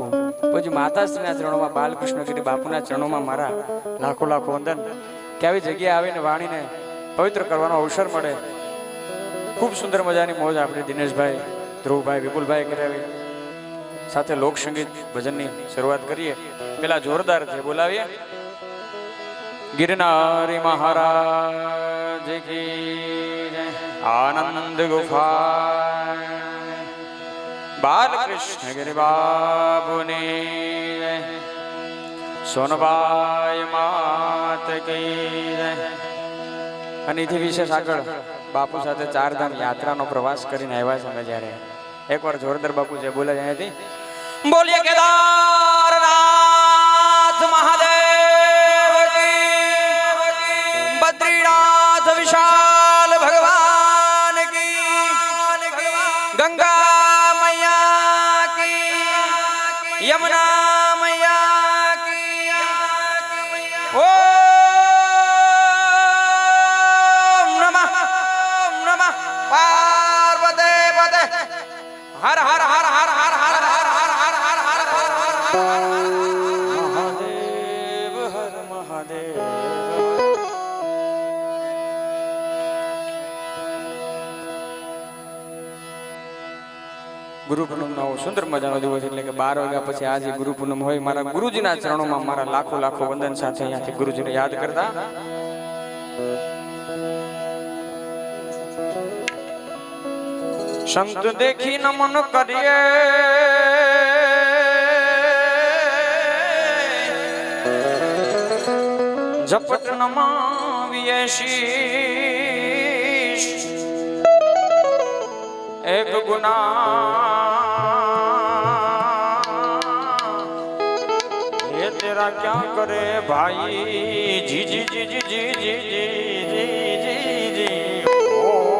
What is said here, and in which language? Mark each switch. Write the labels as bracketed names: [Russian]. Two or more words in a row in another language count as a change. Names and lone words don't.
[Gujarati] પછી માતાશ્રીના ચરણોમાં, બાલકૃષ્ણગીરી બાપુના ચરણોમાં મારા લાખો લાખો વંદન. કે આવી જગ્યાએ આવીને વાણીને પવિત્ર કરવાનો અવસર મળે. ખૂબ સુંદર મજાની મોજ આપણે દિનેશભાઈ, ધ્રુવભાઈ, વિપુલભાઈ કરાવી, સાથે લોકસંગીત ભજનની શરૂઆત કરીએ. પેલા જોરદાર છે બોલાવીએ. [Hindi] गिरनारी महाराज की जय, आनंद गुफा बालकृष्ण गिरि बाबू ने जय, सोनबाई मात की जय. [Gujarati] અને એથી વિશેષ આગળ બાપુ સાથે ચારધામ યાત્રાનો પ્રવાસ કરીને આવ્યા છે. અમે જ્યારે એકવાર જોરદાર બાપુ જે બોલાય અહીંયાથી બોલીએ કેદારનાથ મહાદેવ [Hindi] बद्रीनाथ विशाल भगवान की, गंगा मैया की, यमुना मैया की, ओम नमः पार्वती पते, हर हर हर हर हर हर हर हर हर हर हर महादेव हर महादेव. [Gujarati] ગુરુ પૂનમનો સુંદર મજાનો દિવસ, એટલે કે 12 વાગ્યા પછી આજે ગુરુ પૂનમ હોય. મારા ગુરુજીના ચરણોમાં મારા લાખો લાખો વંદન સાથે અહીંયાથી ગુરુજીને યાદ કરતા. સંત દેખી નમન કરીએ, ઝપટ નમાવીએ શીશ, [Hindi] एक गुनाह ये तेरा क्या करे भाई, जी जी जी जी जी जी जी जी जी जी ओ